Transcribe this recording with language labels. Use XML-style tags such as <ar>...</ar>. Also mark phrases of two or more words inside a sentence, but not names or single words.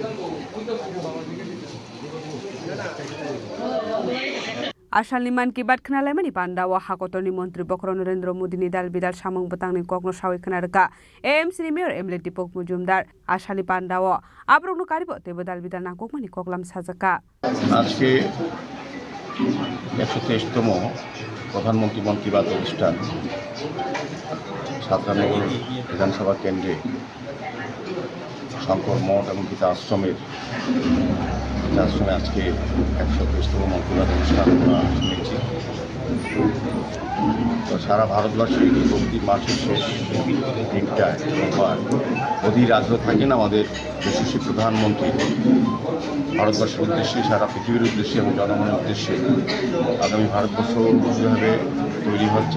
<trp>Ashal ni Man ki Baat Khanalemani Pandawa Hakotor ni Montri Bokrong Narendra Modi ni Dalbidal Samung Batang ni Kokno Shawi Khnarka AMC ni Mayor Emily Tipok Mujumdar Ashali Pandawa Abrong no Karibo Tebo Dalbidal Nangkukmani Koklam Sajaka</trp> <bn>আজকে 123তম প্রধানমন্ত্রী মন কি বাত অনুষ্ঠান সাতরানগর বিধানসভা কেন্দ্রে শঙ্কর মঠ এবং গীতা আশ্রমে আজকে 123তম মন কি বাত অনুষ্ঠান আমরা শুনেছি তো সারা ভারতবর্ষে প্রতি মাসের শেষ দিনটায় সোমবার অধীর আগ্রহ থাকেন আমাদের যশস্বী প্রধানমন্ত্রী ভারতবর্ষের উদ্দেশ্যে সারা পৃথিবীর উদ্দেশ্যে এবং জনগণের উদ্দেশ্যে আগামী ভারতবর্ষ কীভাবে তৈরি হচ্ছে</bn>